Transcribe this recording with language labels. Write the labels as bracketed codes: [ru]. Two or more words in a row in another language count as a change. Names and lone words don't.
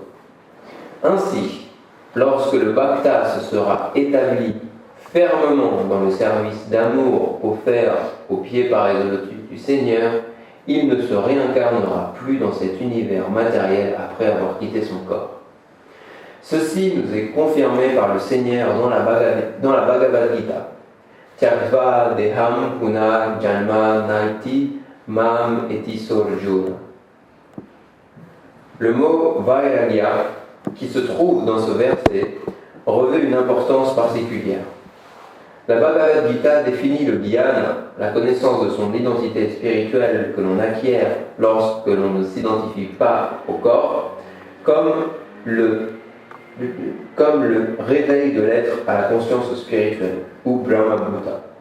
[fr] Ainsi, lorsque le Bhakta se sera établi fermement dans le service d'amour offert aux pieds pareils au lotus du Seigneur, il ne se réincarnera plus dans cet univers matériel après avoir quitté son corps. Ceci nous est confirmé par le Seigneur dans la Bhagavad Gita. [sa] Tyagva deham puna janma naiti mam eti sorjuna. [fr] Le mot vairagya, qui se trouve dans ce verset, revêt une importance particulière. La Bhagavad Gita définit le jnana, la connaissance de son identité spirituelle que l'on acquiert lorsque l'on ne s'identifie pas au corps, comme le réveil de l'être à la conscience spirituelle, ou Brahma-Bhuta.